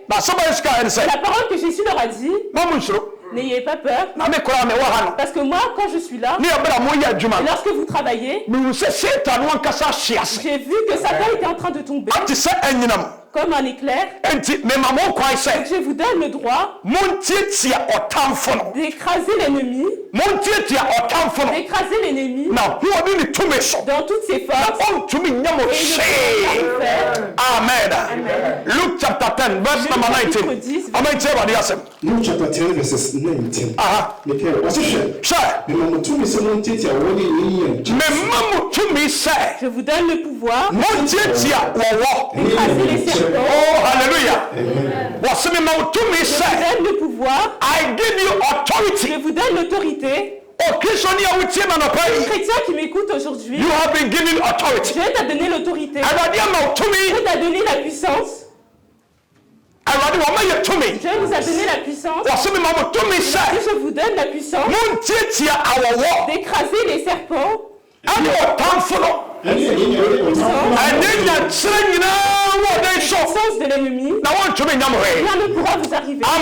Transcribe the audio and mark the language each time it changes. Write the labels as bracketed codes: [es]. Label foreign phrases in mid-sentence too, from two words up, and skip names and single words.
[fr] La parole que Jésus leur a dit, n'ayez pas peur, parce que moi, quand je suis là, et lorsque vous travaillez, j'ai vu que Satan était en train de tomber comme un éclair. Donc je vous donne le droit d'écraser l'ennemi, dans toutes ses forces. Amen. [en] Luke chapter 10, verse number 19. Luke chapter 10, verses 19. [fr] Je vous donne le pouvoir d'écraser les serpents. Oh, hallelujah. Je vous donne le pouvoir. Je vous donne l'autorité. Chrétien qui m'écoute aujourd'hui, [en] you have been given authority. [fr] Dieu t'a donné l'autorité. Dieu t'a donné la puissance. Dieu nous a donné la puissance. Et je vous donne la puissance d'écraser les serpents. La puissance de l'ennemi, rien ne pourra vous arriver.